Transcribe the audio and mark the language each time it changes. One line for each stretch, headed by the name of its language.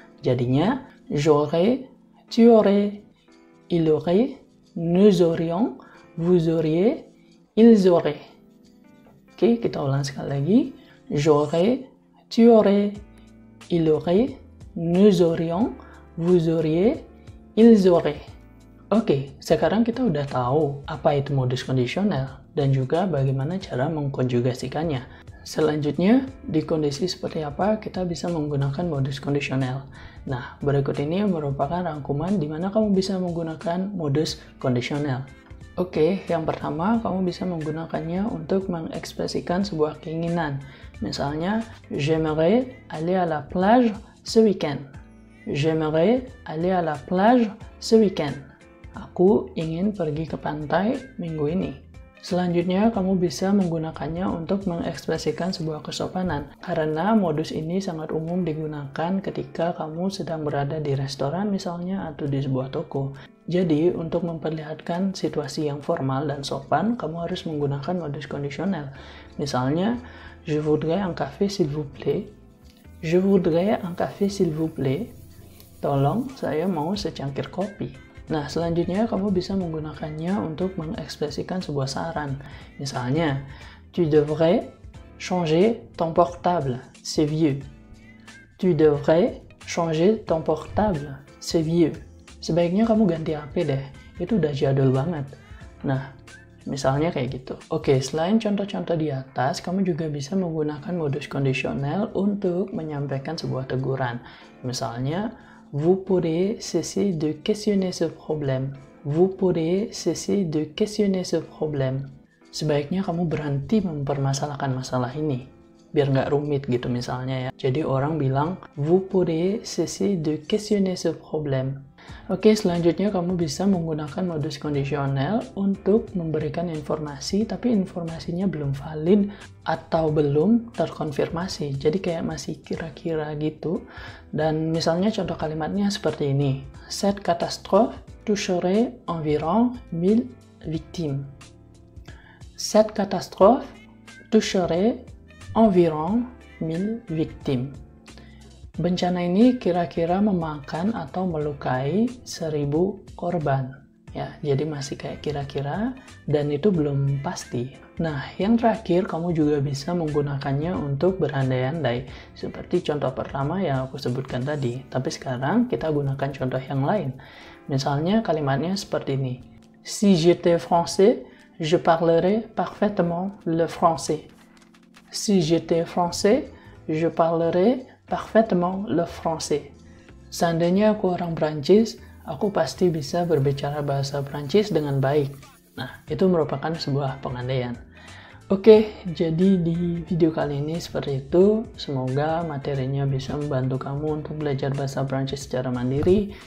French: Jadinya, j'aurais, tu aurais, il aurait, nous aurions, vous auriez, ils auraient.
Indonesian: Oke, kita ulang sekali lagi.
French: J'aurais, tu aurais, il aurait, nous aurions, vous auriez, ils auraient.
Indonesian: Oke, sekarang kita udah tahu apa itu modus kondisional dan juga bagaimana cara mengkonjugasikannya. Selanjutnya, di kondisi seperti apa kita bisa menggunakan modus kondisional. Nah, berikut ini merupakan rangkuman di mana kamu bisa menggunakan modus kondisional. Oke, yang pertama kamu bisa menggunakannya untuk mengekspresikan sebuah keinginan.
French: Misalnya, j'aimerais aller à la plage ce week-end. J'aimerais aller à la plage ce week-end.
Indonesian: Aku ingin pergi ke pantai minggu ini. Selanjutnya, kamu bisa menggunakannya untuk mengekspresikan sebuah kesopanan. Karena modus ini sangat umum digunakan ketika kamu sedang berada di restoran misalnya atau di sebuah toko. Jadi, untuk memperlihatkan situasi yang formal dan sopan, kamu harus menggunakan modus kondisional. Misalnya,
French: je voudrais un café s'il vous plaît. Je voudrais un café s'il vous plaît.
Indonesian: Tolong, saya mau secangkir kopi. Nah, selanjutnya kamu bisa menggunakannya untuk mengekspresikan sebuah saran.
French: Misalnya, tu devrais changer ton portable, c'est vieux. Tu devrais changer ton portable, c'est vieux.
Indonesian: Sebaiknya kamu ganti HP deh, itu udah jadul banget. Nah, misalnya kayak gitu. Oke, selain contoh-contoh di atas, kamu juga bisa menggunakan modus kondisional untuk menyampaikan sebuah teguran.
French: Misalnya, vous pourrez cesser de questionner ce problème. Vous pourrez cesser de questionner ce problème.
Indonesian: Sebaiknya kamu berhenti mempermasalahkan masalah ini. Biar nggak rumit gitu misalnya ya. Jadi orang bilang,
French: vous pourrez cesser de questionner ce problème.
Indonesian: Oke, selanjutnya kamu bisa menggunakan modus kondisional untuk memberikan informasi, tapi informasinya belum valid atau belum terkonfirmasi. Jadi kayak masih kira-kira gitu. Dan misalnya contoh kalimatnya seperti ini.
French: Cette catastrophe toucherait environ 1000 victimes. Cette catastrophe toucherait environ 1000 victimes.
Indonesian: Bencana ini kira-kira memakan atau melukai 1000 korban. Ya, jadi masih kayak kira-kira dan itu belum pasti. Nah, yang terakhir kamu juga bisa menggunakannya untuk berandai-andai. Seperti contoh pertama yang aku sebutkan tadi. Tapi sekarang kita gunakan contoh yang lain. Misalnya kalimatnya seperti ini.
French: Si j'étais français, je parlerais parfaitement le français. Si j'étais français, je parlerais parfaitement le français.
Indonesian: Seandainya aku orang Prancis, aku pasti bisa berbicara bahasa Prancis dengan baik. Nah, itu merupakan sebuah pengandaian. Oke, jadi di video kali ini seperti itu. Semoga materinya bisa membantu kamu untuk belajar bahasa Prancis secara mandiri.